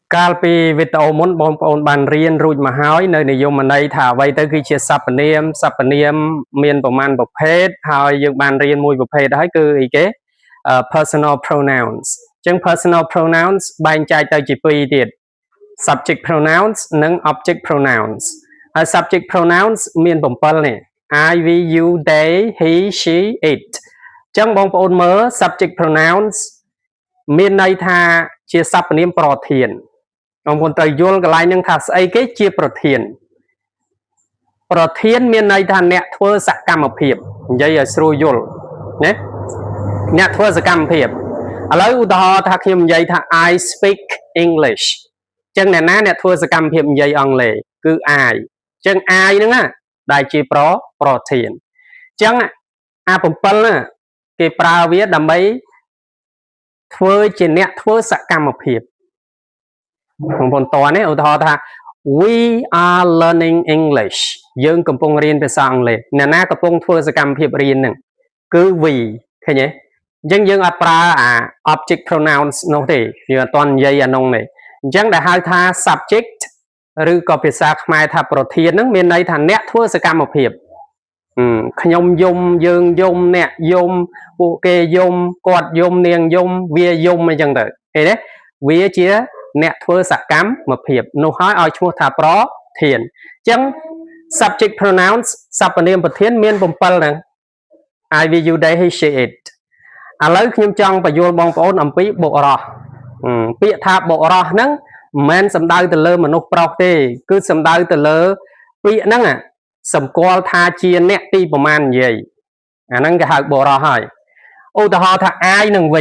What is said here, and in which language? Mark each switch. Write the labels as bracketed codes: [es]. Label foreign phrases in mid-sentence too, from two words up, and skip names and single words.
[km] កាលពីវីដេអូមុនបងប្អូនបានរៀនរួចមកហើយនៅនិយមន័យថាអ្វីទៅគឺជាសព្វនាម មានប្រមាណប្រភេទហើយយើងបានរៀនមួយប្រភេទហើយគឺអីគេ [en] personal pronouns [km] អញ្ចឹង [en] personal pronouns [km] បែងចែកទៅជាពីរទៀត [en] subject pronouns [km] និង [en] object pronouns [km] ហើយ [en] subject pronouns [km] មាន7នេះ [en] I we you they he she it [km] អញ្ចឹងបងប្អូនមើល [en] subject pronouns [km] មានន័យថាជាសព្វនាមប្រធានបងប្អូនត្រូវយល់កន្លែងហ្នឹងថាស្អីគេជាប្រធាន មានន័យថាអ្នកធ្វើសកម្មភាពនិយាយឲ្យស្រួលយល់ណាអ្នកធ្វើសកម្មភាពឥឡូវឧទាហរណ៍ថាខ្ញុំនិយាយថា [en] I speak English [km] អញ្ចឹងអ្នកធ្វើសកម្មភាពនិយាយអង់គ្លេសគឺ I អញ្ចឹង I ហ្នឹងដែលជាប្រធានអញ្ចឹងអា7ហ្នឹងគេប្រើវាដើម្បីធ្វើជាអ្នក ធ្វើសកម្មភាពបងប្អូនតនេះឧទាហរណ៍ថា [en] we are learning English [km] យើងកំពុងរៀនភាសាអង់គ្លេសអ្នកណាកំពុងធ្វើសកម្មភាពរៀនហ្នឹងគឺ we ឃើញទេអញ្ចឹងយើងអត់ប្រើអា [en] object pronouns [km] នោះទេយើង អត់ទាន់និយាយអានោះទេអញ្ចឹងដែលហៅថា subject ឬក៏ភាសាខ្មែរថាប្រធានហ្នឹងមានន័យថាអ្នកធ្វើសកម្មភាពខ្ញុំយំយើងយំអ្នកយំពួក គេយំគាត់យំនាងយំវាយំអីចឹងទៅឃើញទេវាជាអ្នកធ្វើសកម្មភាពនោះហើយឲ្យឈ្មោះថាប្រ ធានអញ្ចឹង [en] subject pronouns [km] សព្វនាមប្រធានមាន7ហ្នឹង [en] I we you they he she it [km] ឥឡូវខ្ញុំចង់បញ្យល់បងប្អូនអំពីបុរសពាក្យថាបុរសហ្នឹងមិនមែនសំដៅទៅលើមនុស្សប្រុសទេគឺសំដៅទៅលើពាក្យហ្នឹងសម្គាល់ថាជាអ្នកទីប្រមាណនិយាយអាហ្នឹងគេហៅបុរសហើយឧទាហរណ៍ថា I និង